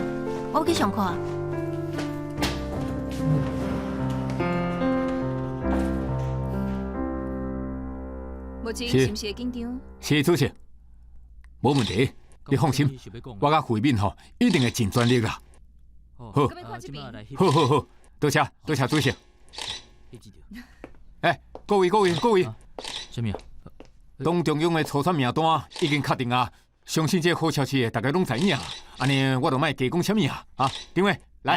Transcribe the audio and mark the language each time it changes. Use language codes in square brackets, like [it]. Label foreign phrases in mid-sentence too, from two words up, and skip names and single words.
[nan] 我要去上课啊。目前是毋是会紧张？是主席，无问题，你放心，我甲慧敏吼一定会尽全力啦。好，咁要看这边。好，多谢主席。哎，各位，什么？党中央的初选名单已经确定啊，相信这好消息大家拢知影，安尼我就莫加讲什么啊。啊，两位来